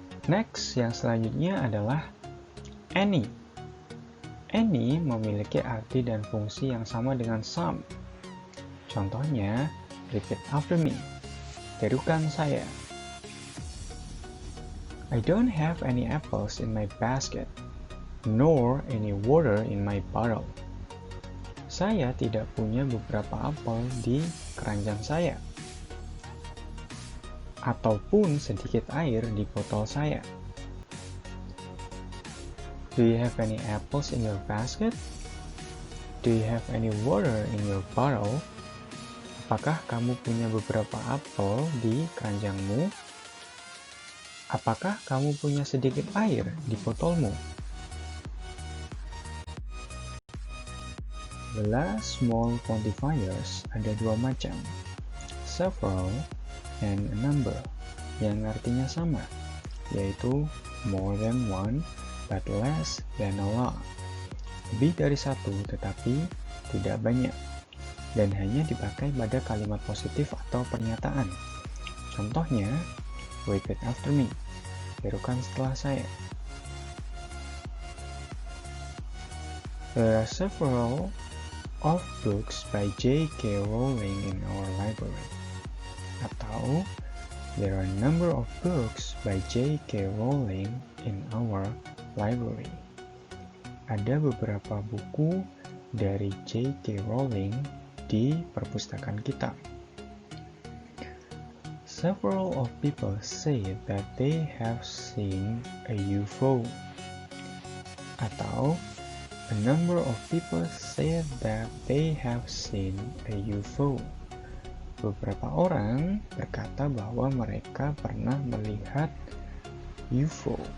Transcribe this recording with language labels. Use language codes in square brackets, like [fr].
[en] Next, [id] yang selanjutnya adalah any. Any memiliki arti dan fungsi yang sama dengan some. Contohnya, [en] repeat after me. [id] Tirukan saya. [en] I don't have any apples in my basket, nor any water in my bottle. [id] Saya tidak punya beberapa apel di keranjang saya, ataupun sedikit air di botol saya. [en] Do you have any apples in your basket? Do you have any water in your bottle? [id] Apakah kamu punya beberapa apel di keranjangmu? Apakah kamu punya sedikit air di botolmu? [en] The small quantifiers [id] ada dua macam, [en] several and a number, [id] yang artinya sama, yaitu [en] more than one but less than a lot. [id] Lebih dari satu tetapi tidak banyak, dan hanya dipakai pada kalimat positif atau pernyataan. Contohnya, [en] repeat after me, [id] tirukan setelah saya. [en] There are several of books by J.K. Rowling in our library. [id] Atau, [en] there are a number of books by J.K. Rowling in our library. [id] Ada beberapa buku dari J.K. Rowling di perpustakaan kita. [en] Several of people say that they have seen a UFO. [id] Atau, [en] a number of people say that they have seen a UFO. [id] Beberapa orang berkata bahwa mereka pernah melihat UFO.